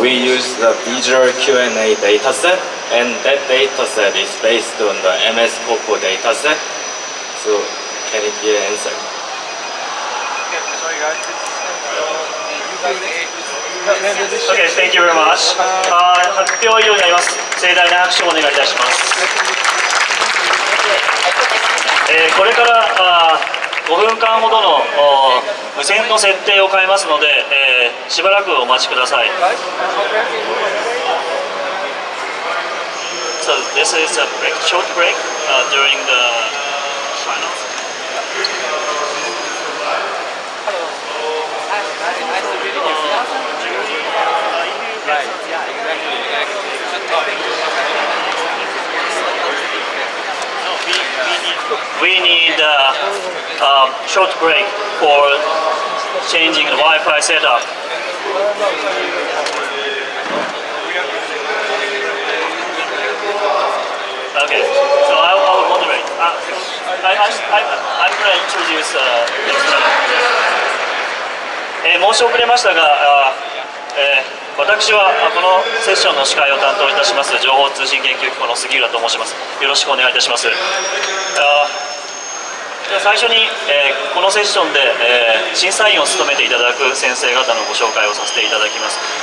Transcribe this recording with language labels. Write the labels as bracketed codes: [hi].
[en] we use the visual Q&A dataset, and that dataset is based on the MS Coco dataset. So can it be an answer? Okay, thank you very much. [ja] 発表以上になります。盛大な拍手をお願いいたします。これから5分間ほどの無線の設定を変えますので、しばらくお待ちください。 [en] So this is a short break during the finals. We need a short break for changing the Wi-Fi setup. Okay, so I'll moderate. I'm going to introduce next channel. [ja] 申し遅れましたが、私はこのセッションの司会を担当いたします情報通信研究機構の杉浦と申します。よろしくお願いいたします。最初に、このセッションで、審査員を務めていただく先生方のご紹介をさせていただきます。